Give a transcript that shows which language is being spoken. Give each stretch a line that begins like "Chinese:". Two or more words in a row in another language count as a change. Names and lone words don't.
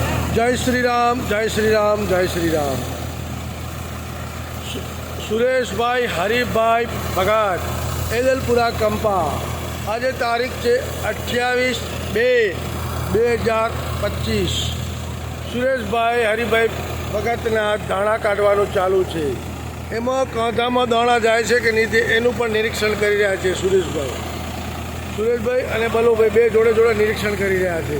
Hindi: जय श्री राम, जय श्री राम, जय श्री राम।
Gujarati: સુરેશ ભાઈ હરીભાઈ ભગત એદલપુરા કંપા આજ તારીખ હૈ 28/2/2025। સુરેશ ભાઈ હરીભાઈ ભગતના દાણા કાઢવાનું ચાલુ હૈ। એમાં કાંધામાં દાણા જાય છે કિ નહીં એનું પણ નિરીક્ષણ કરી રહ્યા છે સુરેશભાઈ અને બલુભાઈ બે જોડે જોડે નિરીક્ષણ કરી રહ્યા છે।